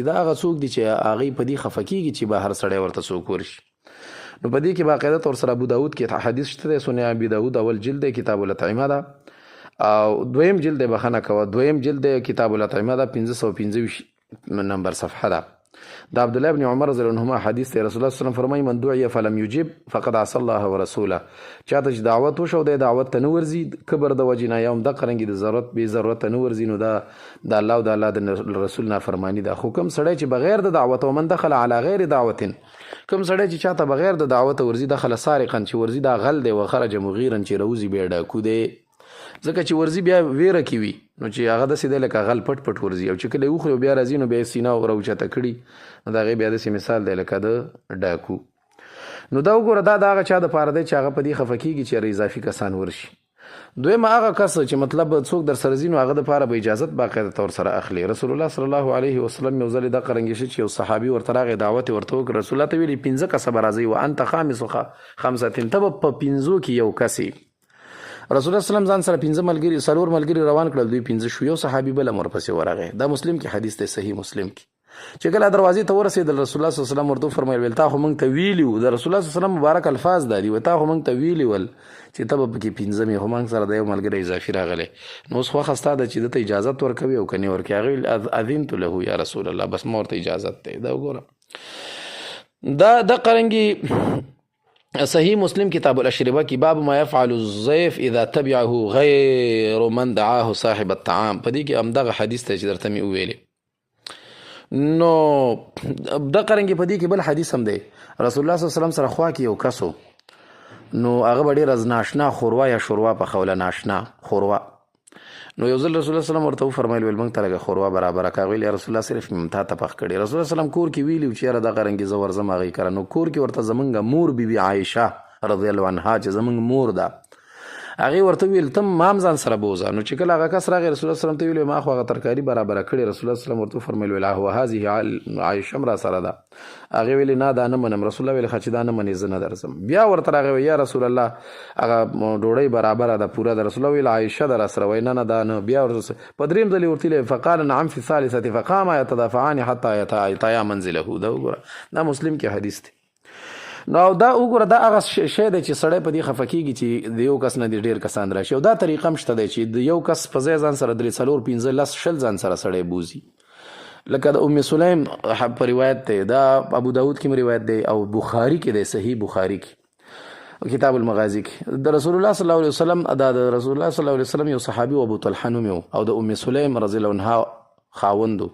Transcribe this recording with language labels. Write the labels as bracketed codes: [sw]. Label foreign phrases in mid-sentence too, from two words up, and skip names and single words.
[ps] دا هغه څوک دي چې هغې په دې خفه کېږي چې به هر سړی ورته څوک ورشي. نو په دې کې باقاعده طور سره ابو داود کې حدیث شته دی، سنن ابي داود اول جلد دی، کتاب الاطعمه ده، او دویم جلد دی، بخښنه کوه، دویم جلد دی، کتاب الاطعمه ده، 525 نمبر صفحه ده. دا عبدالله ابن عمر [ar] رضی الله عنهما [ps] حدیث دی. [ar] رسول الله صلی الله علیه وسلم فرمایي من دعی فلم یجب فقد عصى الله ورسوله. [ps] چاته چې دعوت وشو دی دعوت ته نه ورځي، کبر د وجې نه یا هم دغه رنګې د ضرورت بې ضرورت ته نه ورځي، نو دا د الله او د الله د رسول نافرماني ده. خو کوم سړی چې بغیر د دعوت، او [ar] من دخل على غیر دعوت، [ps] کوم سړی چې چاته بغیر د دعوت ورځي [ar] دخل سارقا، [ps] چې ورځي دا غل دی، [ar] وخرج مغیرا [ps] چې روزي بیا ډاکو دی، ځکه چې ورځي بیا ویره کې وي، نو چې هغه داسې دی لکه غل پټ پټ ورځي، او چې کله یې وخوري بیا راځي نو بیا یې سینه راوچته کړي، نو د هغې بیا داسې مثال دی لکه د ډاکو. نو دا وګوره، دا د هغه چا دپاره دی چې هغه په دې خفه کېږي چې اضافي کسان ورشي. دویمه هغه کس چې مطلب څوک در سره ځي نو هغه دپاره به اجازت باقاعده طور سره اخلي. رسول الله [ar] صلی الله علیه وسلم [ps] یو ځل دغه رنګې شي چې یو صحابي ورته راغی، دعوت یې ورته وکړ. رسول الله ته ویلي 15 کسه به راځئ، [ar] وانت خامس خمسة، [ps] ته به په 15 کې یو کس یې. رسول الله [ar] صلی الله علیه وسلم [ps] ځان سره 15 ملګري، 4 ملګري روان کړل، دوی 15 شو، یو صحابي بل هم ورپسې ورغی. دا مسلم کې حدیث دی، صحیح مسلم کې. چې کله دروازې ته ورسېدل، رسول الله [ar] صلی الله علیه وسلم [ps] ورته وفرمایل ویل تا خو موږ ته ویلي وو، د رسول الله [ar] صلی الله علیه وسلم [ps] مبارک الفاظ دا دي، تا خو موږ ته ویلي ول چې ته به پکې 15 مې، خو موږ سره د یو ملګری اضافي راغلی، نو اوس خوښه ستا ده چې ده ته اجازت ورکوي او که نه ورکوي. هغې ویل [ar] اذنت له یا رسول الله، [ps] بس ما ورته اجازت دی. دا وګوره، دا دغه رنګې صحیح مسلم کتاب الاشربه کې باب ما يفعل الضيف اذا تبعه غیر من دعاه صاحب الطعام، په دې کې همدغه حدیث ته چې درته مې وویلې. نو دغه رنګې په دې کې بل حدیث هم دی. رسول الله [ar] صلی الله علیه وسلم [ps] سره خوا کې یو کسو، نو هغه به ډېره ناشنا خوروا یا شوروا پخوله، ناشنا خوروا. نو یو ځل رسول الله [ar] صلی الله علیه وسلم [ps] ورته وفرمایل ویل موږ ته لږه خوروا برابره کړه. ویل [ar] یا رسول الله [ps] صرف مې تا ته پخ کړې. رسول الله [ar] صلی الله علیه وسلم [ps] کور کې ویلي چې یاره دغه رنګې زه ورځم هغې کره. نو کور کې ورته زمونږ مور بیبي عایشه [ar] رضی الله عنها [ps] چې زمونږ مور ده، هغې ورته ویل ته مام ځان سره بوځه. نو چې کله هغه کس راغی رسول الله [ar] صلی الله علیه وسلم [ps] ته ویل ما خو هغه ترکاري برابره کړې. رسول الله [ar] صلی الله علیه وسلم [ps] ورته وفرمیل ویل [ar] هو هذه عایشه [ps] را سره ده. هغې ویلې نه دا نه منم. رسول الله ویل ښه چې دا نه منې زه نه درځم. بیا ورته راغی [ar] یا رسول الله [ps] هغه ډوډۍ برابره ده پوره ده. رسول الله ویل عایشه ده را سره، وایي نه نه دا نه. بیا په درېیم ځل یې ورته ویلې [ar] فقال نعم فی الثالثة فقاما یتدافعان حتی یتایا منزله. [ps] دا وګوره، دا مسلم کې حدیث دی. نو دا وګوره، دا هغه شی دی چې سړی په دې خفه کېږي چې د یو کس نه دې ډېر کسان راشي. او دا طریقه هم شته دی چې د یو کس په ځای ځان سره 3 4 5 10 شل ځان سره سړی بوزي، لکه د ام سلیم په روایت دی، دا ابو داود کې روایت دی، او بخاري کې دی، صحیح بخاري کې کتاب المغازی کې د رسول الله [ar] صلی الله علیه وسلم، [ps] دا د رسول الله [ar] صلی الله علیه وسلم [ps] یو صحابي ابو طلحه نوم او د ام سلیم [ar] رضی الله عنها [ps] خاوندو.